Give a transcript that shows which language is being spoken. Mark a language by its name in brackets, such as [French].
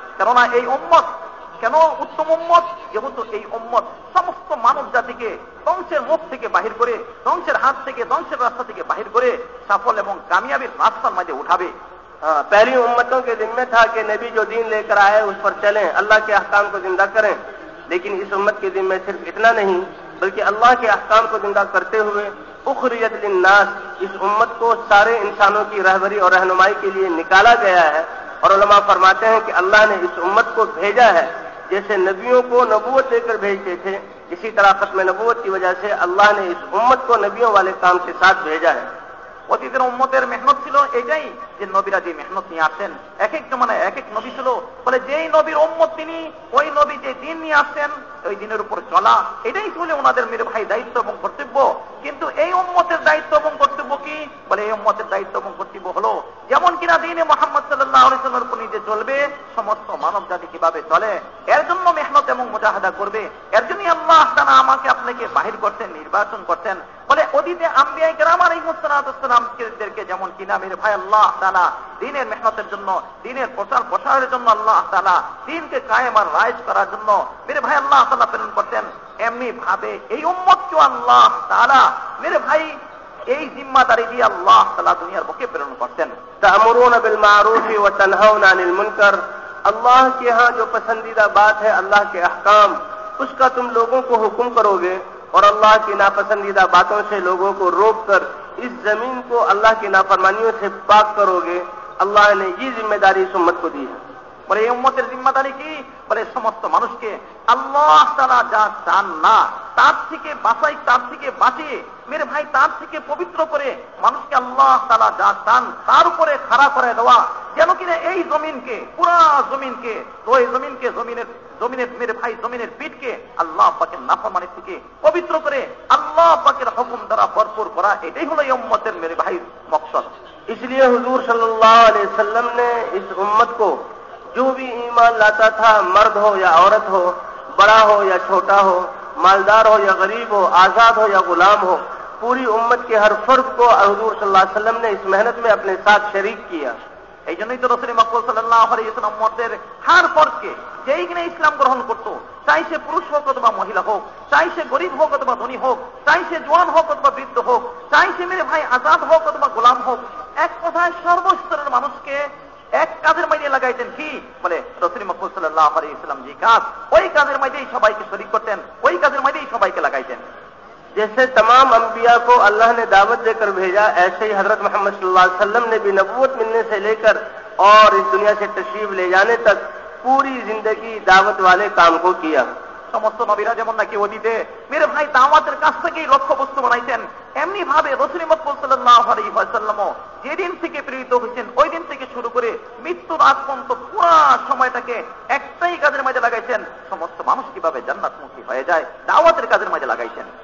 [Bangla] কেননা এই উম্মত কেন উত্তম উম্মত? যেহেতু এই উম্মত সমস্ত মানব জাতিকে ধ্বংসের মুখ থেকে বাহির করে, ধ্বংসের হাত থেকে, ধ্বংসের রাস্তা থেকে বাহির করে সফল এবং কামিয়াবির রাস্তার মাঝে উঠাবে। [Hindi] पहली उम्मतों के जिम्मे था कि नबी जो दीन लेकर आए उस पर चलें, अल्लाह के अहकाम को जिंदा करें। लेकिन इस उम्मत के जिम्मे सिर्फ इतना नहीं बल्कि अल्लाह के अहकाम को जिंदा करते हुए [Arabic] उखरियत लिन्नास, [Hindi] इस उम्मत को सारे इंसानों की रहबरी और रहनुमाई के लिए निकाला गया है। और उलमा फरमाते हैं कि अल्लाह ने इस उम्मत को भेजा है जैसे नबियों को नबूवत देकर भेजते थे, इसी तरह खत्म नबूवत की वजह से अल्लाह ने इस उम्मत को नबियों वाले काम के साथ भेजा है। [Bangla] অতীতের উম্মতের মেহনত ছিল এটাই যে নবীরা যে মেহনত নিয়ে আসেন, এক এক জমানে এক এক নবী ছিল, বলে যেই নবীর উম্মত তিনি ওই নবী যে দিন নিয়ে আসছেন ওই দিনের উপর চলা, এটাই ছিল ওনাদের মেরে ভাই দায়িত্ব এবং কর্তব্য। কিন্তু এই উম্মতের দায়িত্ব এবং কর্তব্য কি? বলে এই উম্মতের দায়িত্ব এবং কর্তব্য হলো যেমন কিনা দিনে মুহাম্মদ সাল্লাল্লাহু আলাইহি ওয়াসাল্লামের উপর নিজে চলবে, সমস্ত মানব জাতি কিভাবে চলে এর জন্য মেহনত এবং মুজাহাদা করবে। এর জন্যই আল্লাহ তাআলা আমাকে আপনাকে বাহির করতেন, নির্বাচন করতেন। বলে অতীতে আম্বিয়া কেরাম আলাইহিসসালামকে যেমন কিনা মেরে ভাই আল্লাহ তাআলা দ্বীনের মেহনতের জন্য, দ্বীনের প্রচার প্রসারের জন্য আল্লাহ তাআলা দ্বীনকে কায়েম আর রাইজ করার জন্য মেরে ভাই আল্লাহ তাআলা প্রেরণ করতেন, এমনি ভাবে এই উম্মতকেও আল্লাহ তাআলা মেরে ভাই এই জিম্মাদারি দিয়ে আল্লাহ তাআলা দুনিয়ার বুকে প্রেরণ করতেন। [Arabic] তা'মুরুনা বিল মা'রুফি ওয়া তানহাউনা আনিল মুনকার, [Hindi] अल्लाह के यहाँ जो पसंदीदा बात है, अल्लाह के अहकाम, उसका तुम लोगों को हुक्म करोगे और अल्लाह की नापसंदीदा बातों से लोगों को रोक कर इस जमीन को अल्लाह की नाफरमानियों से पाक करोगे। अल्लाह ने ये जिम्मेदारी इस उम्मत को दी है। [Bangla] বলে এই উম্মতের জিম্মাদারি কি? বলে সমস্ত মানুষকে আল্লাহ তাআলা যা চান না তার থেকে বাঁচাই, তার থেকে বাঁচিয়ে মেরে ভাই তার থেকে পবিত্র করে মানুষকে আল্লাহ তাআলা যা চান তার উপরে খাড়া করে দেওয়া, যেন কিনা এই জমিনকে, পুরা জমিনকে, তো এই জমিনকে, জমিনের মেরে ভাই জমিনের পিঠকে আল্লাহ পাকের নাফরমানি থেকে পবিত্র করে আল্লাহ পাকের হুকুম দ্বারা ভরপুর করা, এটাই হলো এই উম্মতের মেরে ভাই মকসদ। [Hindi] इसलिए हुजूर सल्लल्लाहु अलैहि वसल्लम ने इस उम्मत को जो भी ईमान लाता था, मर्द हो या औरत हो, बड़ा हो या छोटा हो, मालदार हो या गरीब हो, आजाद हो या गुलाम हो, पूरी उम्मत के हर फर्द को हुजूर सल्लल्लाहु अलैहि वसल्लम ने इस मेहनत में अपने साथ शरीक किया। [Bangla] এই জন্যই তো রাসূল মকবুল সাল্লাল্লাহু আলাইহি ওয়াসাল্লাম উম্মতের হার ফরজকে যেই কিনা ইসলাম গ্রহণ করত, চাই সে পুরুষ হোক অথবা মহিলা হোক, চাই সে গরিব হোক অথবা ধনী হোক, চাই সে জওয়ান হোক অথবা বৃদ্ধ হোক, চাই সে মেরে ভাই আজাদ হোক অথবা গোলাম হোক, এক কথায় সর্বস্তরের মানুষকে এক কাজের মাঝে লাগাইতেন। কি বলে রাসূল মকবুল সাল্লাল্লাহু আলাইহি ওয়াসাল্লাম যে কাজ, ওই কাজের মাঝেই সবাইকে শরীক করতেন, ওই কাজের মাঝেই সবাইকে লাগাইতেন। [Hindi] जैसे तमाम अंबिया को अल्लाह ने दावत देकर भेजा, ऐसे ही हजरत मोहम्मद सल्लल्लाहु अलैहि वसल्लम ने भी नबूवत मिलने से लेकर और इस दुनिया से तशरीफ ले जाने तक पूरी जिंदगी दावत वाले काम को किया। [Bangla] সমস্ত নবীরা যেমন নাকি অতীতে মেরে ভাই দাওয়াতের কাছ থেকেই লক্ষ্যবস্তু বানাইতেন, এমনি ভাবে রাসূল মকবুল সাল্লাল্লাহু আলাইহি ওয়াসাল্লামও যেদিন থেকে প্রেরিত হয়েছেন ওই দিন থেকে শুরু করে মৃত্যুর আগ পর্যন্ত পুরো সময়টাকে একটাই কাজের মাঝে লাগাইছেন, সমস্ত মানুষ কিভাবে জান্নাতমুখী হয়ে যায় দাওয়াতের কাজের মাঝে লাগাইছেন।